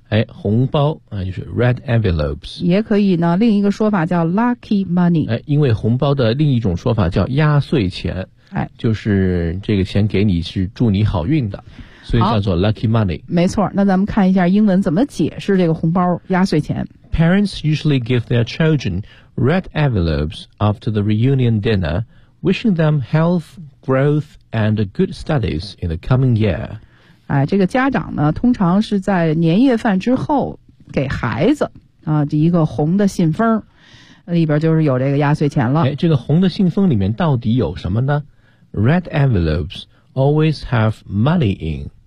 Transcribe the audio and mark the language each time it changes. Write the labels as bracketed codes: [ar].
[zh] 哎，红包啊，就是 red envelopes。也可以呢，另一个说法叫 lucky money。哎，因为红包的另一种说法叫压岁钱。哎，就是这个钱给你是祝你好运的，所以叫做 lucky money。没错，那咱们看一下英文怎么解释这个红包压岁钱。 [en] Parents usually give their children red envelopes after the reunion dinner. Wishing them health, growth, and good studies in the coming year. [zh] 哎，这个家长呢，通常是在年夜饭之后给孩子啊一个红的信封，里边就是有这个压岁钱了。哎，这个红的信封里面到底有什么呢 ？ [en] Red envelopes always have money in.